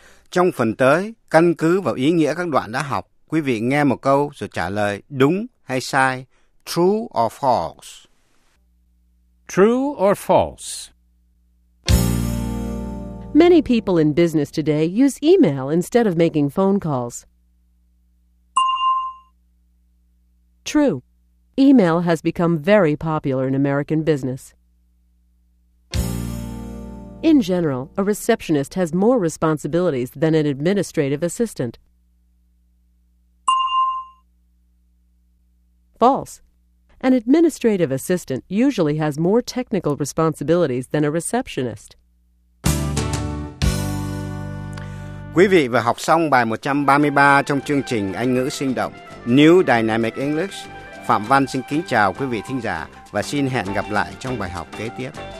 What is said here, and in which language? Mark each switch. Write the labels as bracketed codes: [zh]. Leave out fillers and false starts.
[vi] Trong phần tới, căn cứ vào ý nghĩa các đoạn đã học, quý vị nghe một câu rồi trả lời đúng hay sai, [en] true or false. True or false? Many people in business today use email instead of making phone calls. True. Email has become very popular in American business. In general, a receptionist has more responsibilities than an administrative assistant. False. An administrative assistant usually has more technical responsibilities than a receptionist. [vi] Quý vị vừa học xong bài 133 trong chương trình Anh ngữ sinh động New Dynamic English. Phạm Văn xin kính chào quý vị thính giả và xin hẹn gặp lại trong bài học kế tiếp.